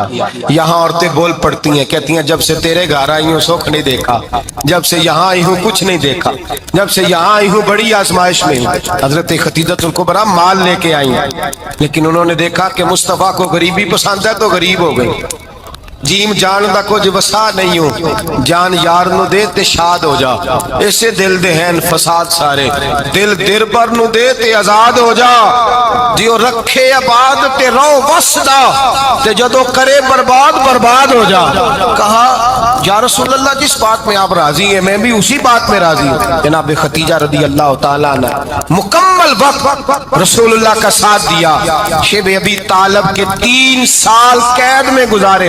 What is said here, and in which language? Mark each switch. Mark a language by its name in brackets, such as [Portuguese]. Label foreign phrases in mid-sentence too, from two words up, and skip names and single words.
[Urdu] یہاں عورتیں بول پڑتی ہیں, کہتی ہیں جب سے تیرے گھر آئی ہوں سکھ نہیں دیکھا, جب سے یہاں آئی ہوں کچھ نہیں دیکھا, جب سے یہاں آئی ہوں بڑی آزمائش میں ہوں. حضرت خدیجہ الکبریٰ مال لے کے آئی ہیں, لیکن انہوں نے دیکھا کہ مصطفیٰ کو غریبی پسند ہے تو غریب ہو گئی. [Punjabi] جیم جان دا کچھ وسا نہیں ہوں, جان یار نو دے تے شاد ہو جا, اسے دل دے ہیں فساد سارے, دل در پر نو دے تے آزاد ہو جا, جیو رکھے آباد تے رو وسدا, تے جدو کرے برباد ہو جا. [Urdu] کہا [Arabic] یا رسول اللہ [Urdu] جس بات میں آپ راضی ہیں میں بھی اسی بات میں راضی ہوں. جناب خدیجہ [Arabic] رضی اللہ تعالیٰ عنہ [Urdu] مکمل وقت رسول اللہ کا ساتھ دیا. شیب ابی طالب کے 3 سال قید میں گزارے.